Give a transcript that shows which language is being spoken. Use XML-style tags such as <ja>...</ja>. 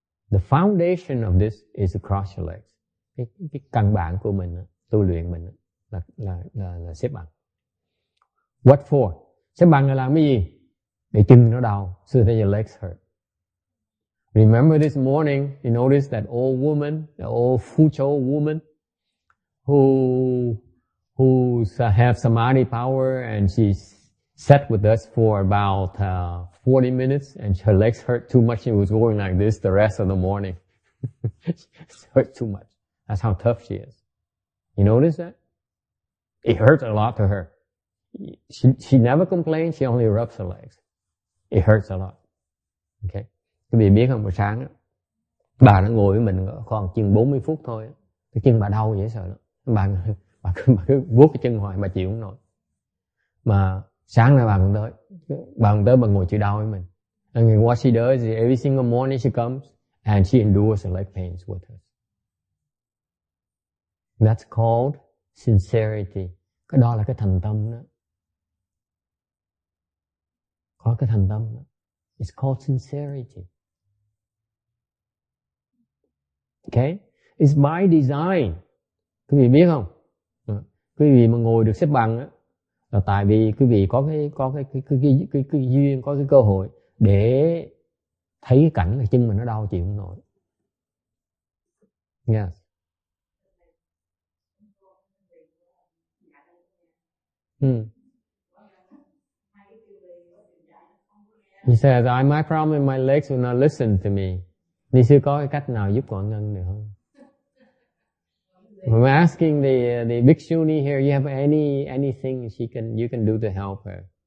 <en>The foundation of this is to cross your legs.</en> <vi>Cái căn bản của mình, tu luyện mình là xếp bằng.</vi> <en>What for?</en> <vi>Xếp bằng là làm cái gì? Để chân nó đau,</vi> <en>so that your legs hurt. Remember this morning, you noticed that old woman, the old Fuzhou woman, who have samadhi power, and she sat with us for about 40 minutes, and her legs hurt too much. She was going like this the rest of the morning. It hurt too much. That's how tough she is. You notice that? It hurts a lot to her. She never complains. She only rubs her legs. It hurts a lot. Okay.</en> <vi>Quý vị biết không, buổi sáng đó, bà nó ngồi với mình còn chừng 40 phút thôi, cái chân bà đau dễ sợ lắm. Bà cứ vuốt cái chân hoài, bà chịu không nổi. Mà sáng nay bà còn tới bà ngồi chịu đau với mình.</vi> <en>And what she does is every single morning she comes and she endures the leg pains with us. That's called sincerity.</en> <vi>Cái đó là cái thành tâm đó. Có cái thành tâm đó.</vi> <en>It's called sincerity. Okay? It's by design.</en> <vi>Quý vị biết không? Quý vị mà ngồi được xếp bằng á, là tại vì quý vị có cái duyên, có cái cơ hội để thấy cái cảnh là chân mình nó đau chịu không nổi.</vi> <en>Yes. He says, my problem, my legs will not listen to me.</en> <vi>Ni sư có cái cách nào giúp con Ngân được không?</vi> <en>I'm asking the bhikshuni here, you have anything you can do to help her?</en>